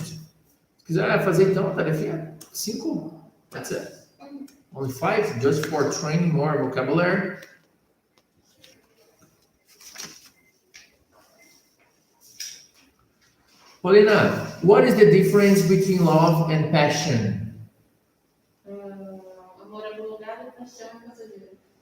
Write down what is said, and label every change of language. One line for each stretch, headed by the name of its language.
Portuguese: Se quiser fazer então a tarefinha, 5.
English: That's it. Only 5, just for training more vocabulary. Paulina, what is the difference between love and passion?
Portuguese: Amor abogado, paixão passageira.